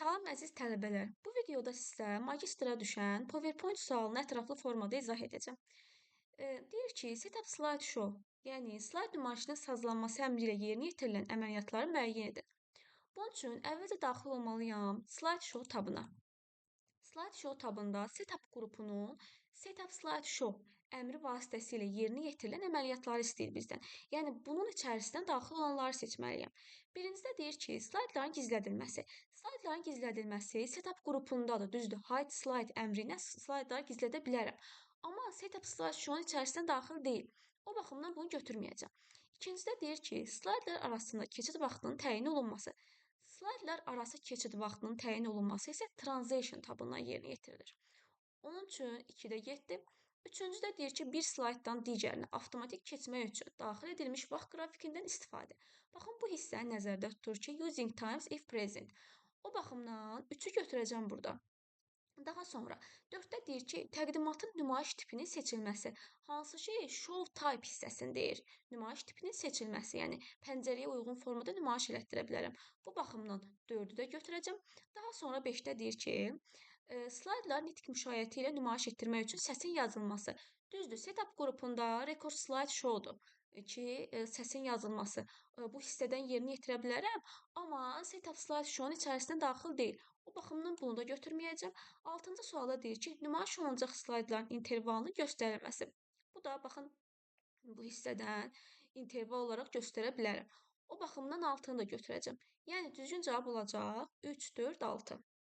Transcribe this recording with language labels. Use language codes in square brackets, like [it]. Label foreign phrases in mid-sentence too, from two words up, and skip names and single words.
[az] Əziz tələbələr, bu videoda sizə magistra düşən PowerPoint sualını ətraflı formada izah edəcəm. Deyir ki, Setup Slide Show, yəni slayd nümayişinin sazlanması əmri ilə yerinə yetirilən əməliyyatları müəyyən edin. Bunun üçün əvvəlcə daxil olmalıyam Slide Show tabına. Slide Show tabında Setup qrupunun Setup Slide Show əmri vasitəsilə yerinə yetirilən əməliyyatları istəyir bizdən. Yəni bunun içərisindən daxil olanları seçməliyəm. Birincidə deyir ki, slaydların gizlədilməsi. Slaydların gizlədilməsi Setup qrupundadır, düzdür. Hide Slide əmri ilə slaydları gizlədə bilərəm. Amma Setup Slide Show'un içərisindən daxil deyil. O baxımdan bunu götürməyəcəm. İkincidə deyir ki, slaydlar arasında keçid vaxtının təyin olunması. Slaydlar arası keçid vaxtının təyin olunması isə Transition tabından yerinə yetirilir. Onun üçün 2-də 7. Üçüncüdə deyir ki, bir slayddan digərinə avtomatik keçmək üçün daxil edilmiş vaxt qrafikindən istifadə. Baxın, bu hissəni nəzərdə tutur ki, [en] using times if present. [az] O baxımdan 3-ü götürəcəm burada. Daha sonra 4-də deyir ki, təqdimatın nümayiş tipinin seçilməsi. Hansı ki, [en] show type [az] hissəsini deyir. Nümayiş tipinin seçilməsi, yəni pəncərəyə uyğun formada nümayiş elətdirə bilərəm. Bu baxımdan 4-ü də götürəcəm. Daha sonra 5-də deyir ki, slaydlar nitq müşayiəti ilə nümayiş etdirmək üçün səsin yazılması. Düzdür, setup qrupunda record slide showdur ki, səsin yazılması. Bu hissədən yerinə yetirə bilərəm, amma setup slide show'un içərisindən daxil deyil. O baxımdan bunu da götürməyəcəm. 6-cı sualda deyir ki, nümayiş olunacaq slaydların intervalını göstərilməsi. Bu da baxın bu hissədən interval olaraq göstərə bilərəm. O baxımdan 6-nı da götürəcəm. Yəni düzgün cavab olacaq 3, 4, 6.